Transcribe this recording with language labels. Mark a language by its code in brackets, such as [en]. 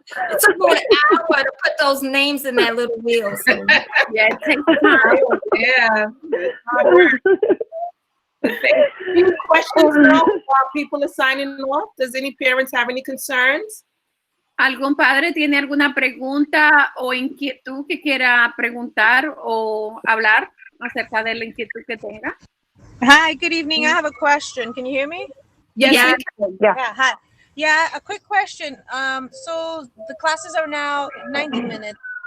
[en] It took me an hour to put those names in that little wheel. So. Yeah, it takes time. yeah. Any questions now while people are signing off? Does any parents have any concerns? [es] ¿Algún padre tiene alguna pregunta o inquietud que quiera preguntar o hablar acerca de la inquietud que tenga? [en] Hi, good evening. I have a question. Can you hear me? Yes. Yeah. Yeah. Yeah, hi. Yeah, a quick question. So the classes are now 90 minutes.